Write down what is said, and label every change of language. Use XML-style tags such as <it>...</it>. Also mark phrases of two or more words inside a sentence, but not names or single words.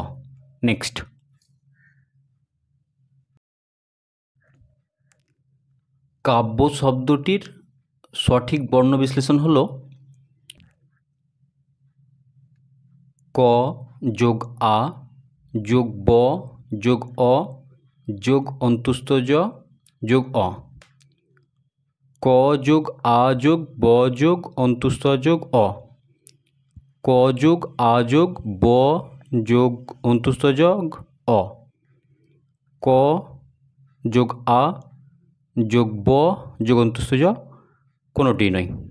<bn>নেক্সট। কাব্য শব্দটির সঠিক বর্ণ বিশ্লেষণ হলো ক যোগ আ যোগ ব যোগ অ যোগ অন্তুস্থ জ যোগ অ। ক যোগ আ যোগ ব যোগ অন্তুস্থ যোগ অ। ক যোগ আ যোগ ব যোগ অন্তুস্থ যোগ অ। ক যোগ আ যোগ ব যোগ অন্তুস্থ জ, কোনোটি নয়।</bn>